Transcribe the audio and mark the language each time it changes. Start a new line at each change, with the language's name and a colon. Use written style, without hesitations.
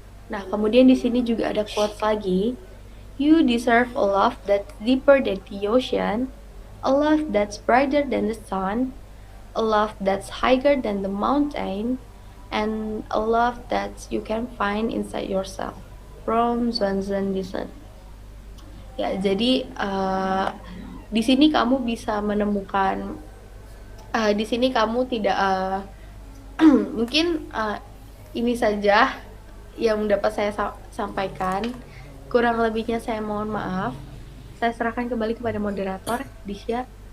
Indonesian: Nah, kemudian di sini juga ada quotes lagi.
English: You deserve a love that's deeper than the ocean, a love that's brighter than the sun, a love that's higher than the mountain, and a love that you can find inside yourself. From Zwanzan Disen.
Indonesian: Ya, jadi di sini kamu bisa menemukan, di sini kamu tidak mungkin ini saja yang dapat saya sampaikan. Kurang lebihnya saya mohon maaf. Saya serahkan kembali kepada moderator, Disya.